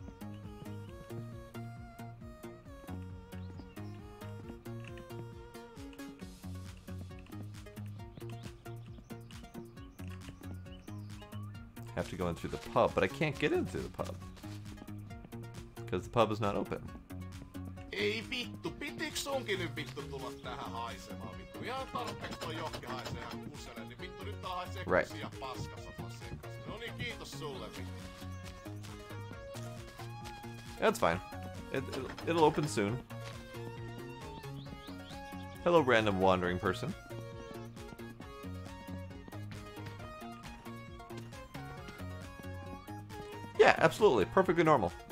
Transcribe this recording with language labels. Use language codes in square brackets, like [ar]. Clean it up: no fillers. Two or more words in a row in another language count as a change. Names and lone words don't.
[en] Have to go in through the pub, but I can't get in through the pub. Because the pub is not open. [fi] Ei vittu, pitikö sunkin nyt vittu tulla tähän haisemaan vittu? Ihan tarpeeksi toi johki haisee ihan kuselle, niin vittu nyt täällä haisee kusia paskassa tuolla sekaisin. No niin, kiitos sulle vittu. [en] That's fine. It'll open soon. Hello, random wandering person. Yeah, absolutely. Perfectly normal.